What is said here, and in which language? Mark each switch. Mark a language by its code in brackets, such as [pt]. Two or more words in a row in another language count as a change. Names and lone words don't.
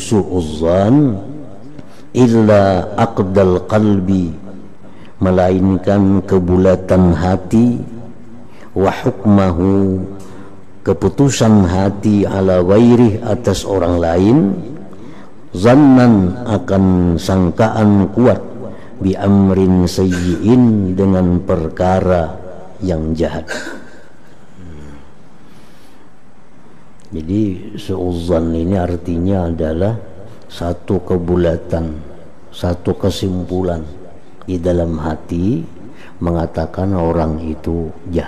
[id] su'uzzan, [ar] illa aqdal qalbi, [id] melainkan kebulatan hati, [ar] wa hukmahu, [id] keputusan hati, [ar] ala ghairih, [id] atas orang lain, zannan, akan sangkaan kuat, [ar] bi amrin sayyi'in, [id] dengan perkara yang jahat. Jadi su'uzzan ini artinya adalah satu kebulatan, satu kesimpulan di dalam hati mengatakan orang itu jahat.